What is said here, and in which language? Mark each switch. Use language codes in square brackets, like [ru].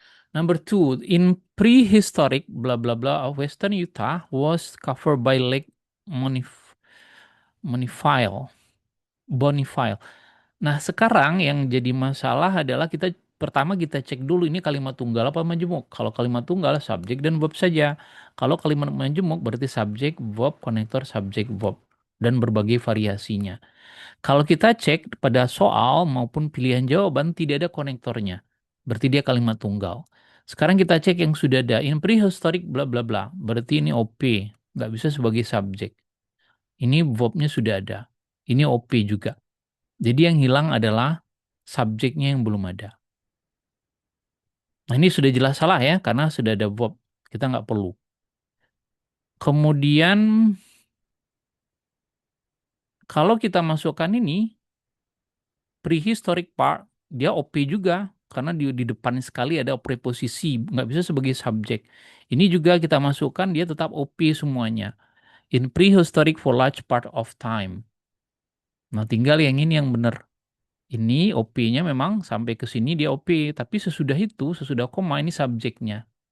[en] Number two, in prehistoric blah blah blah of Western Utah was covered by Lake Monif Monifile. Bonifile. [id] Nah, sekarang yang jadi masalah adalah kita cek dulu ini kalimat tunggal apa majemuk. Kalau kalimat tunggal subjek dan verb saja. Kalau kalimat majemuk berarti subjek, verb, konektor, subjek, verb dan berbagai variasinya. Kalau kita cek pada soal maupun pilihan jawaban tidak ada konektornya. Berarti dia kalimat tunggal. Sekarang kita cek yang sudah ada. [en] In prehistoric bla bla bla. [id] Berarti ini OP. Nggak bisa sebagai subjek. Ini verbnya sudah ada. Ini OP juga. Jadi yang hilang adalah subjeknya yang belum ada. Nah ini sudah jelas salah ya. Karena sudah ada verb. Kita nggak perlu. Kemudian kalau kita masukkan ini prehistoric part dia OP juga karena di depan sekali ada preposisi nggak bisa sebagai subjek. Ini juga kita masukkan dia tetap OP semuanya. [en] In prehistoric for large part of time. [id] Nah tinggal yang ini yang benar. Ini OP-nya memang sampai ke sini dia OP, tapi sesudah itu, sesudah koma ini subjeknya.